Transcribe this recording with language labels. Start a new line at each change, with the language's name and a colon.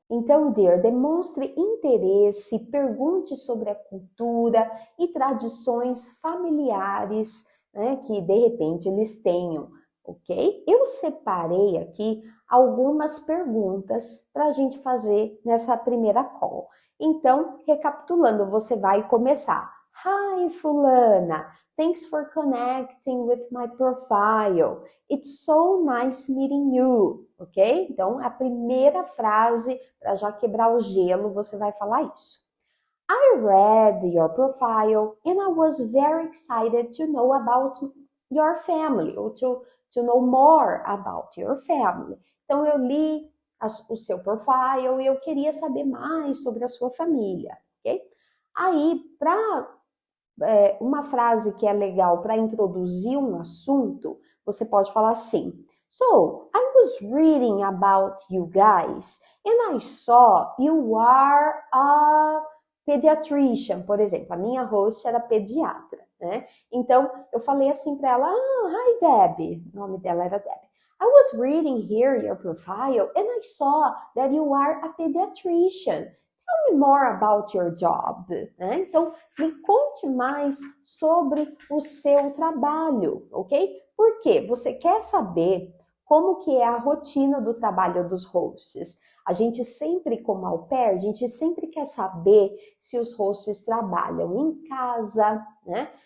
Portuguese: Então, dear, demonstre interesse, pergunte sobre a cultura e tradições familiares, né, que de repente eles tenham, ok? Eu separei aqui algumas perguntas para a gente fazer nessa primeira call. Então, recapitulando, você vai começar.
English: Hi, fulana. Thanks for connecting with my profile. It's so nice meeting you, ok?
Portuguese: Então, a primeira frase, para já quebrar o gelo, você vai falar isso.
English: I read your profile and I was very excited to know about your family, or to know more about your family.
Portuguese: Então, eu li o seu profile e eu queria saber mais sobre a sua família, ok? Aí, uma frase que é legal para introduzir um assunto, você pode falar assim:
English: So, I was reading about you guys and I saw you are a pediatrician,
Portuguese: por exemplo. A minha host era pediatra, né? Então, eu falei assim para ela:
English: hi Debbie.
Portuguese: O nome dela era Debbie.
English: I was reading here your profile and I saw that you are a pediatrician. Tell me more about your job.
Portuguese: Né? Então, me conte mais sobre o seu trabalho, ok? Por quê? Você quer saber como que é a rotina do trabalho dos hosts. A gente sempre, como au pair, a gente sempre quer saber se os hosts trabalham em casa, né?